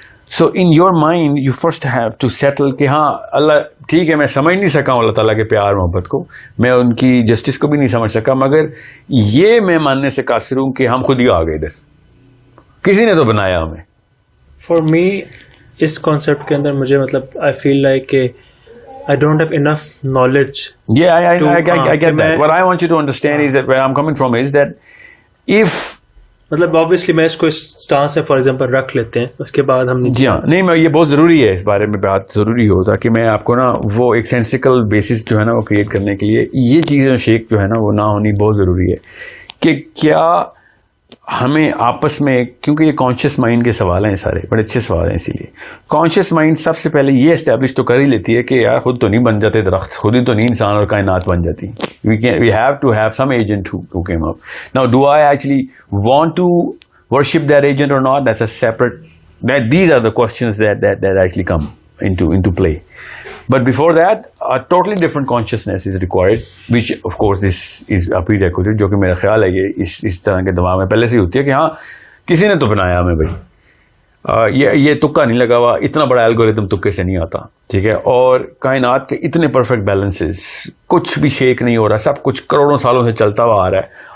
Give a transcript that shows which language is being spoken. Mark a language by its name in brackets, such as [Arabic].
[English] so in your mind you first have to settle [Urdu] کہ ہاں اللہ ٹھیک ہے, میں سمجھ نہیں سکا ہوں اللہ تعالیٰ کے پیار محبت کو, میں ان کی جسٹس کو بھی نہیں سمجھ سکا, مگر یہ میں ماننے سے قاصر ہوں کہ ہم خود ہی آ گئے ادھر, کسی نے تو بنایا ہمیں. [English] for me [Urdu] اس کانسیپٹ کے اندر مجھے مطلب [English] I feel like کہ I don't have enough knowledge. Yeah, I get that. What I want you to understand is that where I'm coming from is that if [Urdu] مطلب obviously میں اس کو اس stance میں for example رکھ لیتے ہیں, اس کے بعد ہم جی ہاں نہیں, میں یہ بہت ضروری ہے اس بارے میں بات ضروری ہو, تاکہ میں آپ کو نا وہ ایک سینسیکل بیسس جو ہے نا وہ کریٹ کرنے کے لیے یہ چیزیں شیک جو ہے نا وہ نہ ہونی بہت ضروری ہے. کہ کیا ہمیں آپس میں, کیونکہ یہ کانشیس مائنڈ کے سوال ہیں سارے, بڑے اچھے سوال ہیں, اسی لیے کانشیس مائنڈ سب سے پہلے یہ اسٹیبلش تو کر ہی لیتی ہے کہ یار خود تو نہیں بن جاتے درخت, خود ہی تو نہیں انسان اور کائنات بن جاتی. [English] we have to have some agent who came up. Now do I actually want to worship that agent or not? That's a separate, these are the questions that actually come into play. But before that, a totally different consciousness is required, which of course this is a prerequisite, [Urdu] جو کہ میرا خیال ہے یہ اس طرح کے دماغ میں پہلے سے ہی ہوتی ہے کہ ہاں کسی نے تو بنایا ہمیں بھائی, یہ تکا نہیں لگا ہوا, اتنا بڑا الگوریتم تکے سے نہیں آتا, ٹھیک ہے. اور کائنات کے اتنے پرفیکٹ بیلنسز, کچھ بھی شیک نہیں ہو رہا, سب کچھ کروڑوں سالوں سے چلتا ہوا آ رہا ہے.